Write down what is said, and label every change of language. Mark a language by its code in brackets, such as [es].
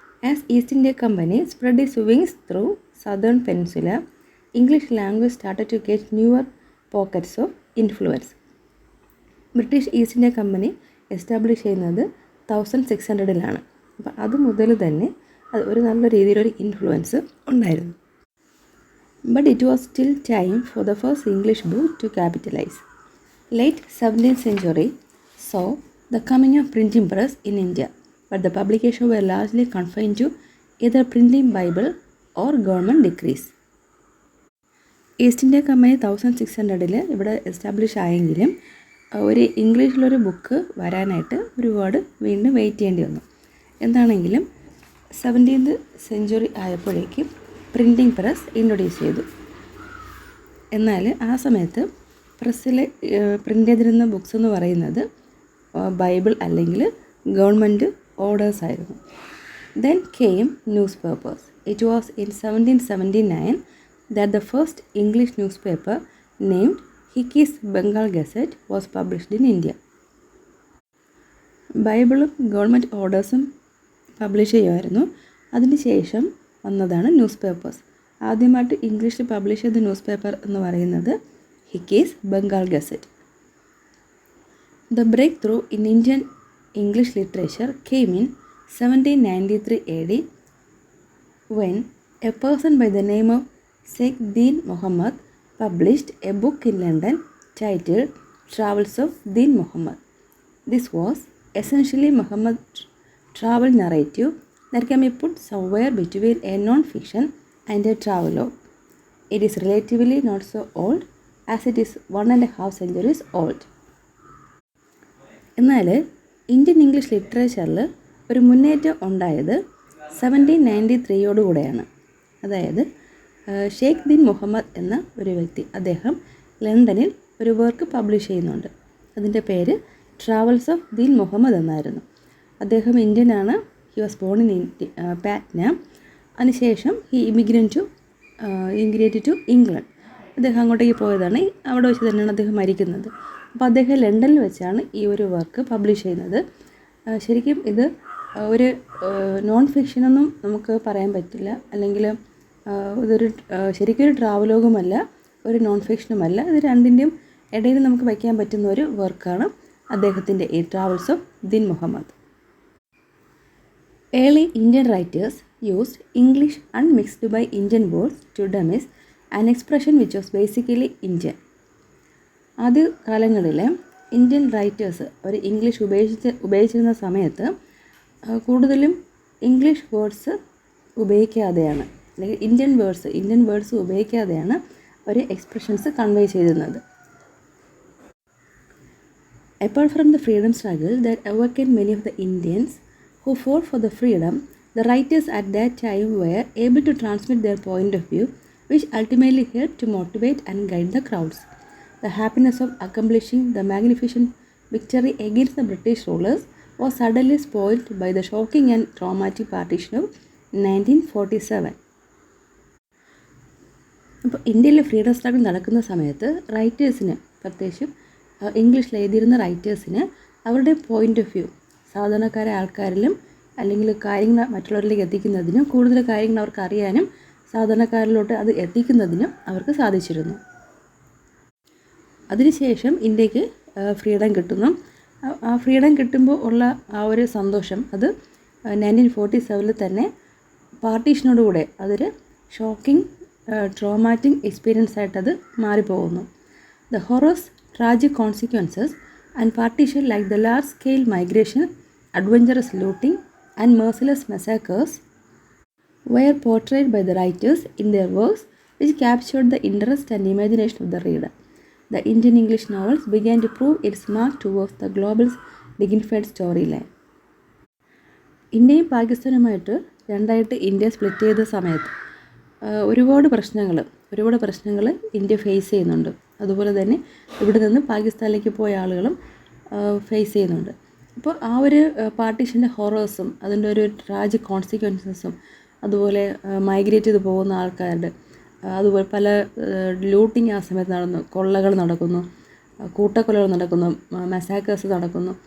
[en] As East India Company spread its wings through southern peninsula, English language started to get newer pockets of influence. [ml] British east India company establish ചെയ്യുന്നത് 1600-ലാണ്. അപ്പോൾ അത് മുതൽ തന്നെ അത് ഒരു നല്ല രീതിയിലൊരു ഇൻഫ്ലുവൻസ് ഉണ്ടായിരുന്നു. [en] But it was still time for the first English book to capitalize. Late 17th century saw the coming of printing press in India, but the publications were largely confined to either printing Bible or government decrees. [ml] East India company 1600-ൽ ഇവിടെ establish ആയെങ്കിലും ഒരു ഇംഗ്ലീഷിലൊരു book വരാനായിട്ട് ഒരുപാട് വീണ്ടും wait ചെയ്യേണ്ടി വന്നു. എന്താണെങ്കിലും 17th century ആയപ്പോഴേക്കും പ്രിൻറ്റിംഗ് പ്രസ് ഇൻട്രൊഡ്യൂസ് ചെയ്തു. എന്നാൽ ആ സമയത്ത് പ്രസ്സിൽ പ്രിൻ്റ് ചെയ്തിരുന്ന ബുക്സ് എന്ന് പറയുന്നത് ബൈബിൾ അല്ലെങ്കിൽ ഗവൺമെൻറ് ഓർഡേഴ്സ് ആയിരുന്നു. [en] Then came newspapers. It was in 1779 that the first English newspaper named Hickey's Bengal gazette was published in India. [ml] ബൈബിളും ഗവൺമെൻറ് ഓർഡേഴ്സും പബ്ലിഷ് ചെയ്യുമായിരുന്നു. അതിനുശേഷം വന്നതാണ് ന്യൂസ് പേപ്പേഴ്സ്. ആദ്യമായിട്ട് ഇംഗ്ലീഷിൽ പബ്ലിഷ് ചെയ്ത ന്യൂസ് പേപ്പർ എന്ന് പറയുന്നത് ഹിക്കീസ് Bengal gazette. [en] The breakthrough in Indian English literature came in 1793 AD when a person by the name of Sheikh Deen Muhammad published a book in London titled Travels of Deen Muhammad. This was essentially Muhammad's travel narrative that can be put somewhere between a non-fiction and a travelogue. It is relatively not so old as it is 1.5 centuries old. [ml] എന്നാൽ Indian English ലിറ്ററേച്ചറിൽ ഒരു മുന്നേറ്റം ഉണ്ടായത് 1793 അതായത് ഷെയ്ഖ് ദീൻ മുഹമ്മദ് എന്ന ഒരു വ്യക്തി, അദ്ദേഹം ലണ്ടനിൽ ഒരു വർക്ക് പബ്ലിഷ് ചെയ്യുന്നുണ്ട്. അതിൻ്റെ പേര് ട്രാവൽസ് ഓഫ് ദീൻ മുഹമ്മദ് എന്നായിരുന്നു. അദ്ദേഹം ഇന്ത്യനാണ്. [en] He was born in Patna. [ml] അതിനുശേഷം [en] He immigrated to England. [ml] അദ്ദേഹം അങ്ങോട്ടേക്ക് പോയതാണ്. അവിടെ വെച്ച് തന്നെയാണ് അദ്ദേഹം മരിക്കുന്നത്. അപ്പോൾ അദ്ദേഹം ലണ്ടനിൽ വെച്ചാണ് ഈ ഒരു വർക്ക് പബ്ലിഷ് ചെയ്യുന്നത്. ശരിക്കും ഇത് ഒരു നോൺ ഫിക്ഷനൊന്നും നമുക്ക് പറയാൻ പറ്റില്ല, അല്ലെങ്കിൽ ഇതൊരു ശരിക്കൊരു ട്രാവലോഗുമല്ല, ഒരു നോൺ ഫിക്ഷനുമല്ല. ഇത് രണ്ടിൻ്റെയും ഇടയിൽ നമുക്ക് വയ്ക്കാൻ പറ്റുന്ന ഒരു വർക്കാണ് അദ്ദേഹത്തിൻ്റെ ഈ travels of Deen Muhammad. [en] Early Indian writers used English unmixed by Indian words to dismiss an expression which was basically Indian. [ml] ആദ്യ കാലങ്ങളിൽ ഇന്ത്യൻ റൈറ്റേഴ്സ് ഒരു ഇംഗ്ലീഷ് ഉപയോഗിച്ചിരുന്ന സമയത്ത് കൂടുതലും ഇംഗ്ലീഷ് വേർഡ്സ് ഉപയോഗിക്കാതെയാണ്, അല്ലെങ്കിൽ ഇന്ത്യൻ വേർഡ്സ് ഉപയോഗിക്കാതെയാണ് ഒരു എക്സ്പ്രഷൻസ് കൺവേ ചെയ്തിരുന്നത്. [en] Apart from the freedom struggle that awakened many of the Indians who fought for the freedom, the writers at that time were able to transmit their point of view, which ultimately helped to motivate and guide the crowds. The happiness of accomplishing the magnificent victory against the British rulers was suddenly spoiled by the shocking and traumatic partition of 1947. [ml] അപ്പോൾ ഇന്ത്യയിൽ freedom struggle നടക്കുന്ന സമയത്ത് റൈറ്റേഴ്സിന്, പ്രത്യേകിച്ചും ഇംഗ്ലീഷിൽ എഴുതിയിരുന്ന റൈറ്റേഴ്സിന് അവരുടെ point of view സാധാരണക്കാരായ ആൾക്കാരിലും അല്ലെങ്കിൽ കാര്യങ്ങൾ മറ്റുള്ളവരിലേക്ക് എത്തിക്കുന്നതിനും കൂടുതൽ കാര്യങ്ങൾ അവർക്ക് അറിയാനും സാധാരണക്കാരിലോട്ട് അത് എത്തിക്കുന്നതിനും അവർക്ക് സാധിച്ചിരുന്നു. അതിനുശേഷം ഇന്ത്യക്ക് ഫ്രീഡം കിട്ടുന്നു. ആ ഫ്രീഡം കിട്ടുമ്പോൾ ഉള്ള ആ ഒരു സന്തോഷം അത് 1947 തന്നെ പാർട്ടീഷനോടുകൂടെ അതൊരു shocking traumatic experience ആയിട്ടത് മാറിപ്പോകുന്നു. [en] The horrors, tragic consequences and partition like the large-scale migration, adventurous looting and merciless massacres were portrayed by the writers in their works which captured the interest and imagination of the reader. The Indian English novels began to prove its mark towards the global dignified storyline. [ml] ഇന്ത്യയും പാകിസ്ഥാനുമായിട്ട് രണ്ടായിട്ട് India split ചെയ്ത സമയത്ത് ഒരുപാട് പ്രശ്നങ്ങൾ India face ചെയ്യുന്നുണ്ട്. അതുപോലെ തന്നെ ഇവിടെ നിന്ന് പാകിസ്ഥാനിലേക്ക് പോയ ആളുകളും ഫേസ് ചെയ്യുന്നുണ്ട്. അപ്പോൾ ആ ഒരു പാർട്ടീഷൻ്റെ ഹൊറേഴ്സും അതിൻ്റെ ഒരു ട്രാജിക് കോൺസിക്വൻസസും അതുപോലെ മൈഗ്രേറ്റ് ചെയ്ത് പോകുന്ന ആൾക്കാരുടെ അതുപോലെ പല ലൂട്ടിങ് ആ സമയത്ത് നടന്നു, കൊള്ളകൾ നടക്കുന്നു, കൂട്ടക്കൊലകൾ നടക്കുന്നു, മസാക്കേഴ്സ് നടക്കുന്നു.